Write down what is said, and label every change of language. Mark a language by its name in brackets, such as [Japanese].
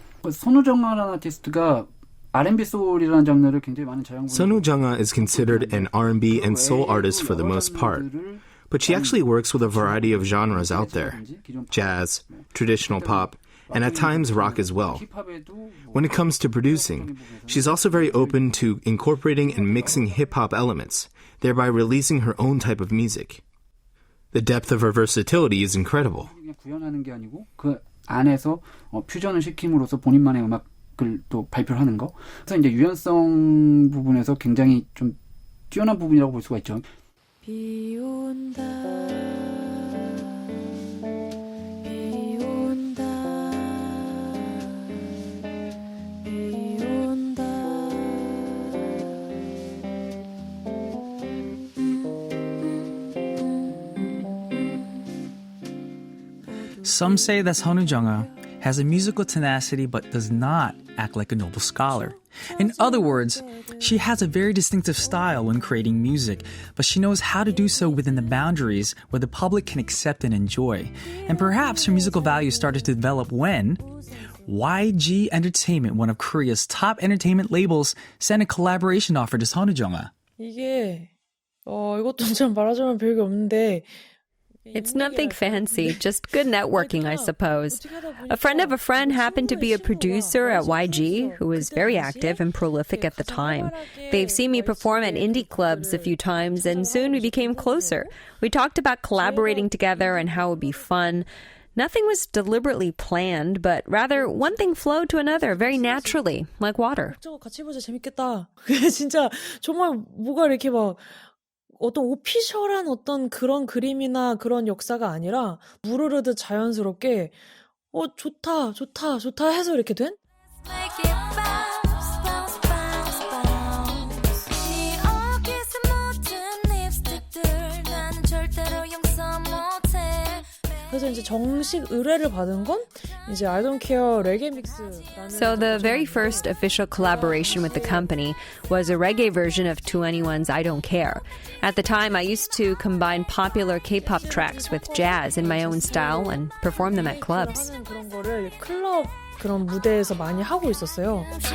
[Korean] 선우정아라는 아티스트가 R&B 소울이라는 장르를 굉장히 많은 자양분. [English] sunwoojunga is considered an R&B and soul artist for the most part, but she actually works with a variety of genres out there: jazz, traditional pop, and at times rock as well. When it comes to producing, she's also very open to incorporating and mixing hip-hop elements, thereby releasing her own type of music. The depth of her versatility is incredible. [Korean] 구현하는 게 아니고 그 안에서 퓨전을 시킴으로써 본인만의 음악을 또 발표를 하는 거. 그래서 이제 유연성 부분에서 굉장히 좀 뛰어난 부분이라고 볼 수가 있죠. 비 온다. [English] Some say that sunwoojunga has a musical tenacity but does not act like a noble scholar. In other words, she has a very distinctive style when creating music, but she knows how to do so within the boundaries where the public can accept and enjoy. And perhaps her musical value started to develop when YG Entertainment, one of Korea's top entertainment labels, sent a collaboration offer to sunwoojunga. [Korean] 이게 이것도 참 말하자면 별게 없는데 [English] It's nothing fancy, just good networking, I suppose. A friend of a friend happened to be a producer at YG, who was very active and prolific at the time. They've seen me perform at indie clubs a few times, and soon we became closer. We talked about collaborating together and how it would be fun. Nothing was deliberately planned, but rather one thing flowed to another very naturally, like water. [Korean] 같이 해보자 재밌겠다. 진짜 정말 뭐가 이렇게 막 어떤 오피셜한 어떤 그런 그림이나 그런 역사가 아니라 무르르듯 자연스럽게 좋다 좋다 좋다 해서 이렇게 된? [English] Make it bounce, bounce, bounce, bounce. [Korean] 네 어깨에서 묻은 립스틱들 나는 절대로 용서 못해. 그래서 이제 정식 의뢰를 받은 건 이제 I Don't Care 레게 믹스라는 [English] So the very first official collaboration with the company was a reggae version of 2NE1's I Don't Care. At the time, I used to combine popular K-pop tracks with jazz in my own style and perform them at clubs. [Korean] 그런 거를 클럽 그런 무대에서 많이 하고 있었어요.